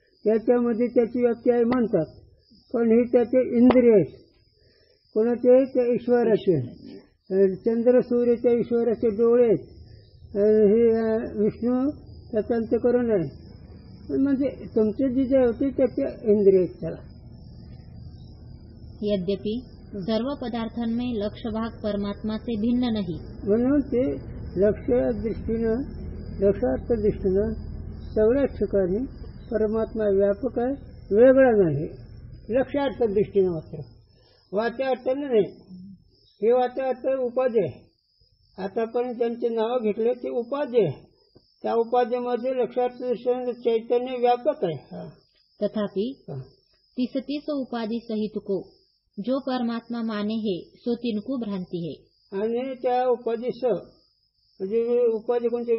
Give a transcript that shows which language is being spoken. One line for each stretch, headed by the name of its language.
Marathi: याच्यामध्ये त्याची व्याप्ती आहे म्हणतात. पण हे त्याचे इंद्रिय आहेत. कोणाचे? त्या ईश्वराचे. चंद्र सूर्याच्या ईश्वराचे डोळे आहेत. हे विष्णू त्याचं अंतःकरण आहे. म्हणजे तुमचे जे होते त्याचे इंद्रिय आहेत त्याला.
Hindi: यद्यपि सर्व पदार्थां में लक्ष्य भाग परमात्मा से भिन्न नहीं.
Marathi: म्हणून ते लक्षार्थ दृष्टीनं सगळ्या ठिकाणी परमात्मा व्यापक आहे, वेगळा नाही. लक्षार्थ दृष्टीनं मात्र, वाच्या अर्थानं नाही. हे वाच्या अर्थ उपाधी आहे. आतापर्यंत त्यांचे नाव घेतले ते उपाधी आहे. त्या उपाधीमध्ये लक्षार्थ दृष्टीनं चैतन्य व्यापक आहे.
Hindi: तथापि 33 उपाधि सहित को जो परमात्मा माने है सो तिनको भ्रांति है.
Marathi: आणि त्या उपाधी म्हणजे उपाधी कोणते?